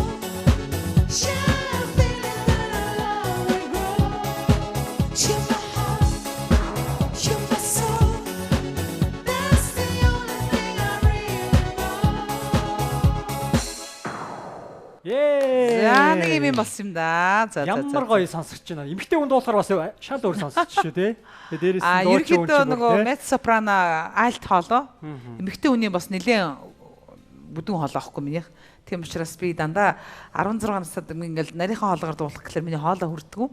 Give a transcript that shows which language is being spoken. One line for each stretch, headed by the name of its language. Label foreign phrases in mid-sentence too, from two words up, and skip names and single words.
English: Yeah, I'm feeling that our love will grow. You're my heart, you're my soul. That's the only thing I really know. Ээ.
Mongolian: За нэг юм болсон юм да. За за за. Ямар гоё сонсогч байна. Эмэгтэй хүнд болохоор бас шал өөр сонсогч шүү те. Тэгээ дээрээс нь ерөнхийдөө нөгөө мецо сопрано альт хоолоо. Эмэгтэй хүний бас нэлээд бүдүүн хоолоо ахгүй минийх. Тийм учраас би дандаа 16 настай ингээл нарийнхан хоолгоор дуулах гэхэлэр миний хоолоо хүрдэггүй.